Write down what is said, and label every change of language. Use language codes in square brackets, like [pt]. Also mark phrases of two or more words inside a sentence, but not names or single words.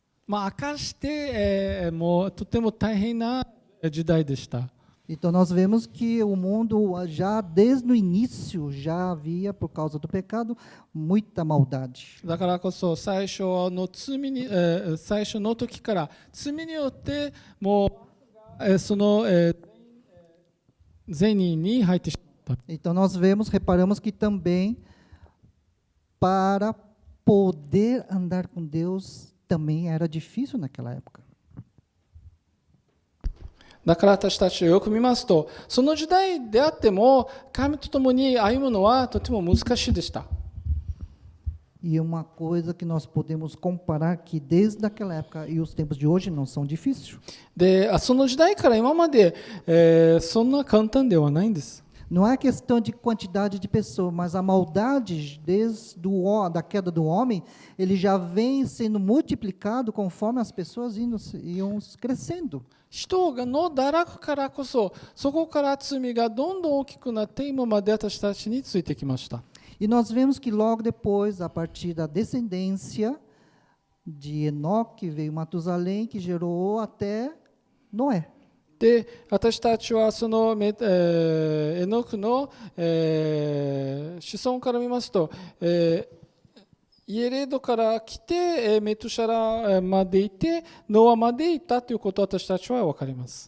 [ja] 明かして、もうとても大変な時代でした。 [pt] Então nós vemos que o mundo já desde o início já havia por causa do pecado muita maldade. [ja] だからこそ最初の最初の時から罪によってもう、その、善に入ってしまった。 [pt] Então nós reparamos que também para poder andar com Deus também era difícil naquela época. [ja] だから私たちをよく見ますと、その時代であっても神と共に歩むのはとても難しいでした。 [pt] E uma coisa que nós podemos comparar que desde aquela época e os tempos de hoje não são difíceis. [ja] で、その時代から今まで、そんな簡単ではないんです。 [pt] Não é questão de quantidade de pessoas, mas a maldade da queda do homem, ele já vem sendo multiplicado conforme as pessoas iam crescendo. [ja] 人の堕落からこそ、そこから罪がどんどん大きくなって今まで私たちについてきました。 [pt] E nós vemos que logo depois, a partir da descendência de Enoque, veio Matusalém, que gerou até Noé. [ja] で、私たちはそのエノクの、子孫から見ますと、イエレドから来て、メトシャラまでいて、ノアまでいたということを私たちは分かります。